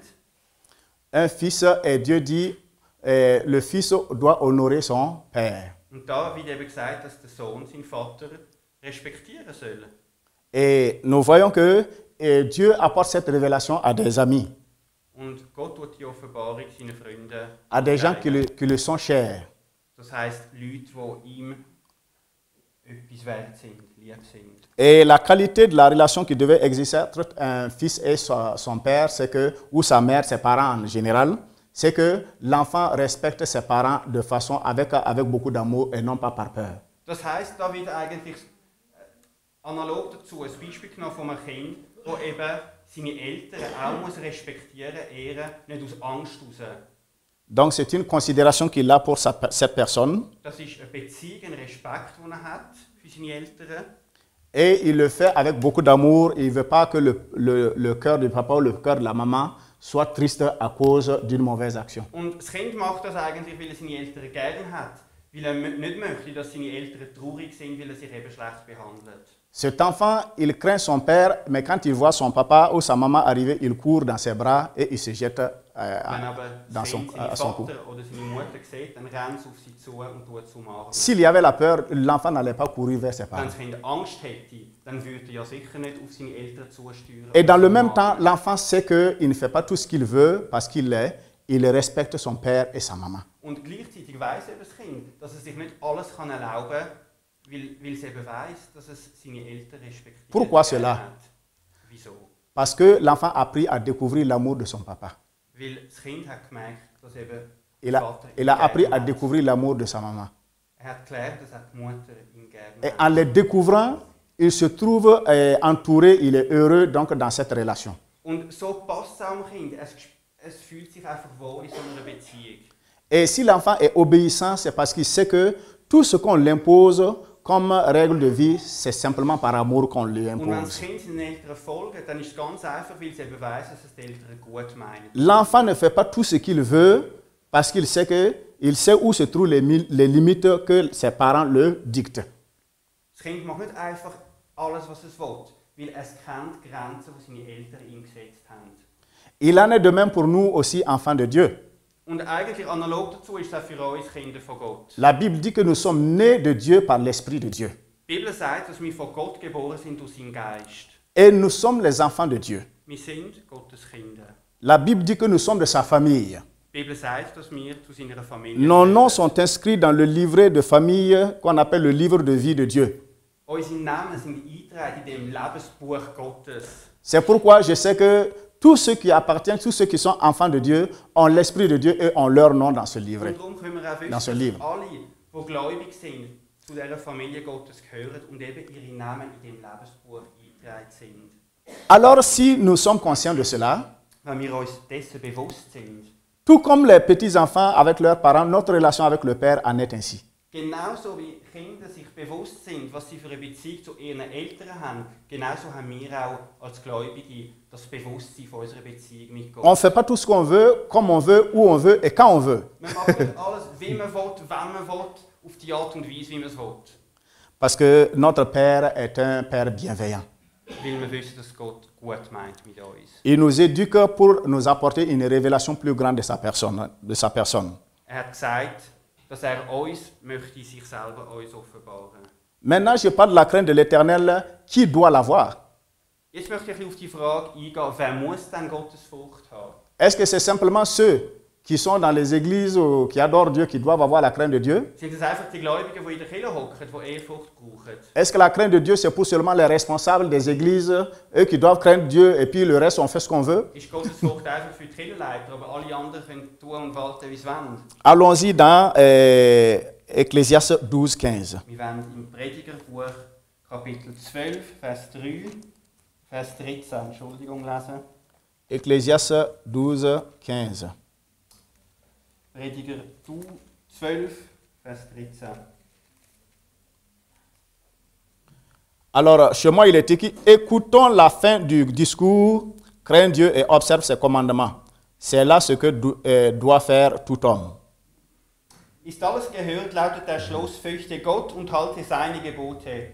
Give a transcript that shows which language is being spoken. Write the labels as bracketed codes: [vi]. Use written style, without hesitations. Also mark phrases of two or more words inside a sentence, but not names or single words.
[fr] Un fils, et Dieu dit, le fils doit honorer son père. [de] Und da wird eben gesagt, dass der Sohn seinen Vater respektieren soll. [fr] Et nous voyons que Dieu apporte cette révélation à des amis, [de] Und Gott tut die Offenbarung seinen Freunden [fr] à des gens qui le sont chers. [de] Das heisst, Leute, die ihm etwas wert sind, lieb sind. [fr] Et la qualité de la relation qui devait exister entre un fils et son père, c'est que, ou sa mère, ses parents en général, c'est que l'enfant respecte ses parents de façon avec beaucoup d'amour et non pas par peur. [de] Das heisst, da wird eigentlich analog dazu ein Beispiel genommen von einem Kind, das eben seine Eltern auch muss respektieren, ehren, nicht aus Angst heraus. [fr] Donc c'est une considération qu'il a pour cette personne. [de] Das ist eine Beziehung, ein Respekt, den er hat für seine Eltern. [fr] Et il le fait avec beaucoup d'amour. Il ne veut pas que le cœur du papa ou le cœur de la maman soit triste à cause d'une mauvaise action. [de] Und das Kind macht das eigentlich, weil er seine Eltern gern hat, weil er nicht möchte, dass seine Eltern traurig sind, weil er sich eben schlecht behandelt. [fr] Cet enfant, il craint son père, mais quand il voit son papa ou sa maman arriver, il court dans ses bras et il se jette dans son cou. [de] Oder seine Mutter sieht, dann rennt es auf sie zu und tut es umarmen. [fr] S'il y avait la peur, l'enfant n'allait pas courir vers ses [de] Wenn [fr] parents. [de] das Kind Angst hätte, dann würde er ja sicher nicht auf seine Eltern zusteuern. [fr] Et dans le même temps, l'enfant sait qu'il ne fait pas tout ce qu'il veut parce qu'il respecte son père et sa maman. [de] Und gleichzeitig weiss eben das Kind, dass er sich nicht alles kann erlauben kann, weil es eben weiss, dass es seine Eltern respektiert. [fr] Pourquoi cela? [de] Wieso? [fr] Parce que l'enfant a appris à découvrir l'amour de son papa. [de] Weil das Kind hat gemerkt, dass eben [fr] Il a appris à découvrir l'amour de sa maman. [de] Er hat gelernt, dass auch die Mutter ihn gerne [fr] Et [de] hat. [fr] en le découvrant, il se trouve entouré, il est heureux donc dans cette relation. [de] Und so passt es auch am Kind. Es fühlt sich einfach wohl in so einer Beziehung. [fr] Et si l'enfant est obéissant, c'est parce qu'il sait que tout ce qu'on l'impose comme règle de vie, c'est simplement par amour qu'on lui [de] Und wenn das [fr] impose. [de] Kind seinen Eltern folgt, dann ist es ganz einfach, weil es eben weiss, dass es die Eltern gut meinen. [fr] L'enfant ne fait pas tout ce qu'il veut parce qu'il sait où se trouvent les limites que ses parents le dictent. [de] Das Kind macht nicht einfach alles, was es will, weil es kennt die Grenzen, die seine Eltern ihm gesetzt haben. [fr] Il en est de même pour nous aussi, enfants de Dieu. [de] Und eigentlich analog dazu ist es auch für uns Kinder von Gott. [fr] La Bible dit que nous sommes nés de Dieu par l'Esprit de Dieu. [de] Die Bibel sagt, dass wir von Gott geboren sind durch seinen Geist. [fr] Et nous sommes les enfants de Dieu. [de] Wir sind Gottes Kinder. [fr] La Bible dit que nous sommes de sa famille. [de] Die Bibel sagt, dass wir zu seiner Familie [fr] Nos [de] gehören. [fr] noms sont inscrits dans le livret de famille qu'on appelle le livre de vie de Dieu. [de] Unsere Namen sind eingetragen in dem Lebensbuch Gottes. [fr] C'est pourquoi je sais que tous ceux qui appartiennent, tous ceux qui sont enfants de Dieu, ont l'Esprit de Dieu et ont leur nom dans ce livret. [de] Und darum können wir auch wissen, [fr] Dans ce [de] dass [fr] livre. [de] alle, die gläubig sind, zu dieser Familie Gottes gehören und eben ihre Namen in dem Lebensbuch eingetragen sind. [fr] Alors si nous sommes conscients de cela, [de] Wenn wir uns dessen bewusst sind, [fr] tout comme les petits-enfants avec leurs parents, notre relation avec le Père en est ainsi. [de] genauso wie Kinder sich bewusst sind, was sie für eine Beziehung zu ihren Eltern haben, genauso haben wir auch als Gläubige das Bewusstsein von unserer Beziehung mit Gott. [fr] On ne fait pas tout ce qu'on veut, comme on veut, où on veut et quand on veut. [de] Wir machen nicht alles, wie man will, wann man will, auf die Art und Weise, wie man es will. [fr] Parce que notre Père est un Père bienveillant. [de] Weil wir wissen, dass Gott gut meint mit uns. [fr] Il nous éduque pour nous apporter une révélation plus grande de sa personne. [de] Er hat gesagt, dass er uns möchte sich selber uns offenbaren. [fr] Maintenant, je parle de la crainte de l'Éternel. Qui doit l'avoir? [de] Jetzt möchte ich ein bisschen auf die Frage eingehen, wer muss denn Gottesfurcht haben? [fr] Est-ce que c'est simplement ceux qui sont dans les églises ou qui adorent Dieu qui doivent avoir la crainte de Dieu? [de] Sind es einfach die Gläubigen, die in der Kirche hocken, die Ehrfurcht brauchen? [fr] Est-ce que la crainte de Dieu, c'est pour seulement les responsables des églises, eux qui doivent craindre Dieu et puis le reste, on fait ce qu'on veut? [de] Ist Gottesfurcht einfach für die Kirchenleiter, aber alle anderen können tun und walten, wie sie wollen? [fr] Allons-y dans Ecclésiaste 12, 15. [de] Wir werden im Predigerbuch Kapitel 12, Vers 3, Vers 13, Entschuldigung, lesen. [fr] Ecclésiaste 12, 15. [de] Prediger 12, Vers 13. [fr] Alors, chez moi, il est écrit, écoutons la fin du discours, crains Dieu et observe ses commandements. C'est là ce que doit faire tout homme. [de] Ist alles gehört, lautet der Schluss, fürchte Gott und halte seine Gebote.